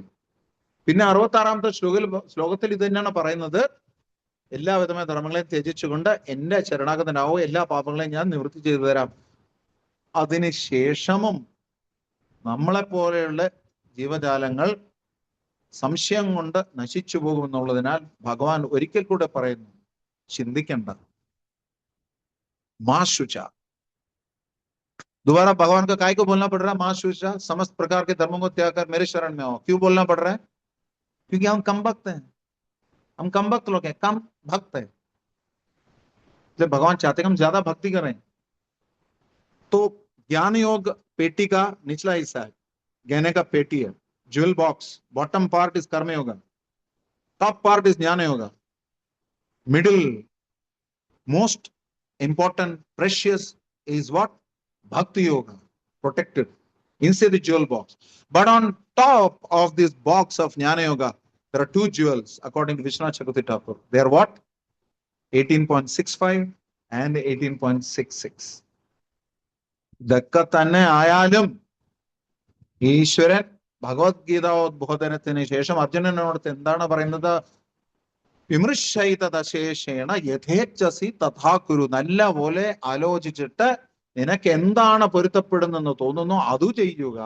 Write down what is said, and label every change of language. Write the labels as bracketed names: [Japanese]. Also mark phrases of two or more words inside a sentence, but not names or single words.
[Malayalam] പിന്നെ 66-ാമത്തെ ശ്ലോകത്തിൽ ഇത് തന്നെയാണ് പറയുന്നത്, എല്ലാവിധമായ ധർമ്മങ്ങളെയും ത്യജിച്ചുകൊണ്ട് എന്റെ ശരണാഗതനാവോ, എല്ലാ പാപങ്ങളെയും ഞാൻ നിവൃത്തി ചെയ്തു തരാം. അതിനുശേഷമും നമ്മളെപ്പോലെയുള്ള ജീവജാലങ്ങൾ സംശയം കൊണ്ട് നശിച്ചു പോകുമെന്നുള്ളതിനാൽ ഭഗവാൻ ഒരിക്കൽ കൂടെ പറയുന്നു, ചിന്തിക്കണ്ട, [Sanskrit] मां शुचा। [Hindi] दोबारा भगवान का काय को बोलना पड़ रहा है? [Sanskrit] मां शुचा, [Hindi] समस्त प्रकार के धर्मों को त्याग कर मेरे शरण में आओ। क्यों बोलना पड़ रहा है? क्योंकि हम कम भक्त हैं, हम कम भक्त लोग हैं, कम भक्त है। जब भगवान चाहते हैं हम ज्यादा भक्ति करें। तो ज्ञान योग पेटी का निचला हिस्सा है, गहने का पेटी है, [English] jewel box. bottom part is karma yoga, top part is jnana yoga, middle [Hindi] most important precious is what? [English] Bhakti yoga, protected inside the jewel box. But on top of this box of jnana yoga there are two jewels according to Vishwanath Chakravarti Thakur. They are what? 18.65 and 18.66. [Malayalam] ഇതൊക്കെ തന്നെ ആയാലും ഈശ്വരൻ ഭഗവത്ഗീതോദ്ബോധനത്തിന് ശേഷം അർജുനനോട് എന്താണ് പറയുന്നത്? [Sanskrit] വിമൃശൈതദശേഷേണ യഥേച്ഛസി തഥാ കുരു. [Malayalam] നല്ല പോലെ ആലോചിച്ചിട്ട് നിനക്ക് എന്താണ് പൊരുത്തപ്പെടുന്നെന്ന് തോന്നുന്നു അത് ചെയ്യുക.